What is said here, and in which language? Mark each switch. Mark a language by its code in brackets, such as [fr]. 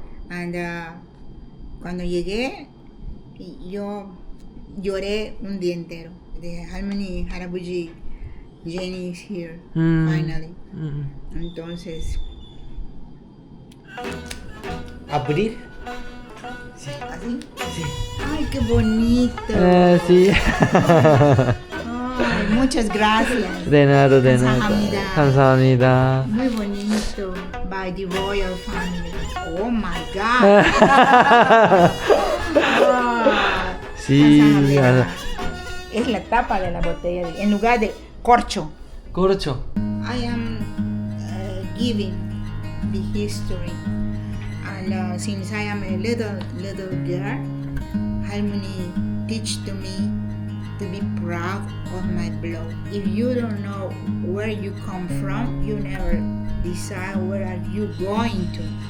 [en] And [es] cuando llegué, yo lloré un día entero. [en] the [ko] 할머니, 할아버지 [en] Jenny is here finally. [es] Entonces, Abrir. así. Ay, qué bonito. Sí. Ay, muchas gracias. De nada, de nada. [ko] 감사합니다. 감사합니다. [es] Muy bonito. [en] By the royal family. Oh my God. Ah, [es] Sí. [ko] 감사합니다. [es] Es la tapa de la botella en lugar de corcho. [ko] 그렇죠. [en] I am giving the history, and since I am a little girl, Harmony teach to me to be proud of my blood. If you don't know where you come from, you never decide where are you going to.